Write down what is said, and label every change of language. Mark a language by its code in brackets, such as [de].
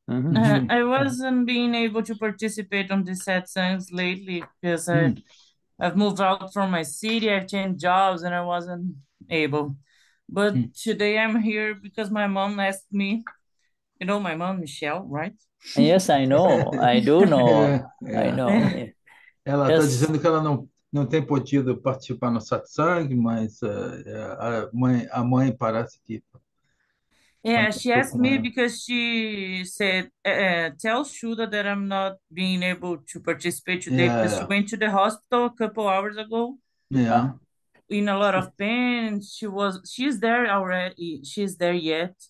[en] I wasn't being able to participate on these satsangs lately because I've moved out from my city, I've changed jobs, and I wasn't able. But today I'm here because my mom asked me. You know my mom, Michelle, right? Yes, I know. I do know. I know. [pt] Ela está dizendo que ela não tem podido participar no satsang, mas a mãe parece que... [en] Yeah, she asked me because she said, tell Shuddha that I'm not being able to participate today because she went to the hospital a couple hours ago. Yeah. In a lot of pain. She's there already. She's there yet.